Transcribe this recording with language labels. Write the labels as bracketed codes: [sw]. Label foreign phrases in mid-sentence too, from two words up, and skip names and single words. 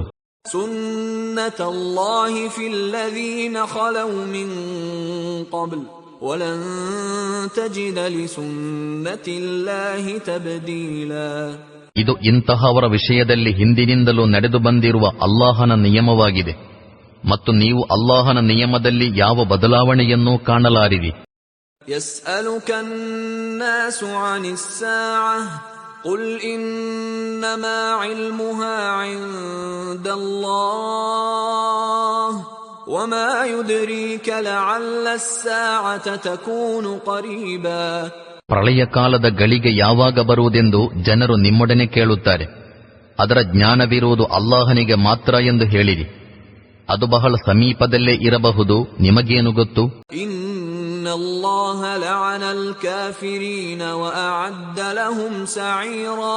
[ar] سنة الله في الذين خلوا من قبل ولن تجد لسنة الله تبديلا. [kn] ಇದು ಇಂತಹವರ ವಿಷಯದಲ್ಲಿ ಹಿಂದಿನಿಂದಲೂ ನಡೆದು ಬಂದಿರುವ ಅಲ್ಲಾಹನ ನಿಯಮವಾಗಿದೆ ಮತ್ತು ನೀವು ಅಲ್ಲಾಹನ ನಿಯಮದಲ್ಲಿ ಯಾವ ಬದಲಾವಣೆಯನ್ನೂ ಕಾಣಲಾರಿರಿ. [ar] يسألك الناس عن الساعة قل إنما علمها عند الله وما يدريك لعل الساعة تكون قريبا. [kn] ಪ್ರಳಯ ಕಾಲದ ಗಳಿಗೆ ಯಾವಾಗ ಬರುವುದೆಂದು ಜನರು ನಿಮ್ಮೊಡನೆ ಕೇಳುತ್ತಾರೆ. ಅದರ ಜ್ಞಾನವಿರುವುದು ಅಲ್ಲಾಹನಿಗೆ ಮಾತ್ರ ಎಂದು ಹೇಳಿರಿ. ಅದು ಬಹಳ ಸಮೀಪದಲ್ಲೇ ಇರಬಹುದು, ನಿಮಗೇನು ಗೊತ್ತು? [ar] إن الله لعن الكافرين وأعد لهم سعيرا.